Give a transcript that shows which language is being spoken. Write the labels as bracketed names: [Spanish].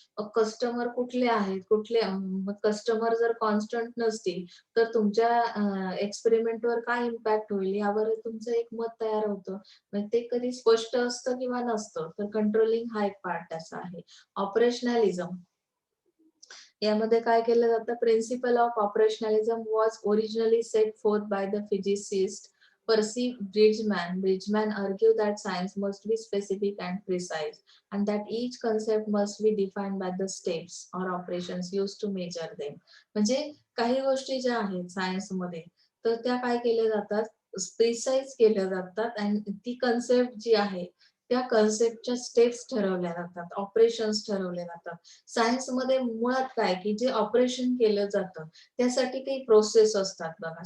[Marathi] मग कस्टमर कुठले आहेत? मग कस्टमर जर कॉन्स्टंट नसतील, तर तुमच्या एक्सपेरिमेंटवर काय इम्पॅक्ट होईल यावर तुमचं एक मत तयार होतं. मग ते कधी स्पष्ट असतं किंवा नसतं. तर कंट्रोलिंग हा एक पार्ट त्याचा आहे. ऑपरेशनॅलिझम यामध्ये काय केलं जातं? [English] Principle of operationalism was originally set forth by the physicist Percy Bridgman. Bridgman argued that science must be specific and precise, and that each concept must be defined by the steps or operations used to measure them. [Marathi] म्हणजे काही गोष्टी ज्या आहेत सायन्समध्ये, तर त्या काय केल्या जातात? प्रिसाईज केल्या जातात आणि ती कन्सेप्ट जी आहे, त्या कन्सेप्टच्या स्टेप्स ठरवल्या जातात, ऑपरेशन्स ठरवले जातात. सायन्समध्ये मुळात काय की जे ऑपरेशन केलं जातं त्यासाठी काही प्रोसेस असतात बघा.